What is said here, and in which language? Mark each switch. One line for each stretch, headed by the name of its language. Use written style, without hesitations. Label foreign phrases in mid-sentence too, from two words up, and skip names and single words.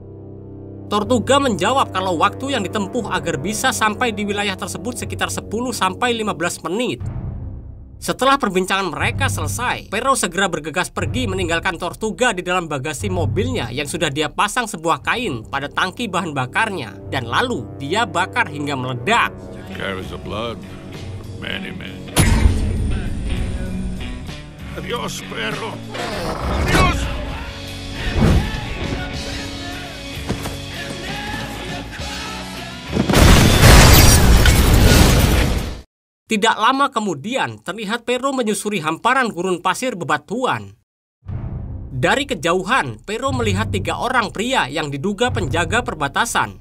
Indonesian: Tortuga menjawab kalau waktu yang ditempuh agar bisa sampai di wilayah tersebut sekitar 10-15 menit. Setelah perbincangan mereka selesai, Pero segera bergegas pergi meninggalkan Tortuga di dalam bagasi mobilnya yang sudah dia pasang sebuah kain pada tangki bahan bakarnya, dan lalu dia bakar hingga meledak.
English: Carries the blood of many men.
Spanish: Adiós, perro. Adiós.
Indonesian: Tidak lama kemudian, terlihat Pero menyusuri hamparan gurun pasir bebatuan. Dari kejauhan, Pero melihat 3 orang pria yang diduga penjaga perbatasan.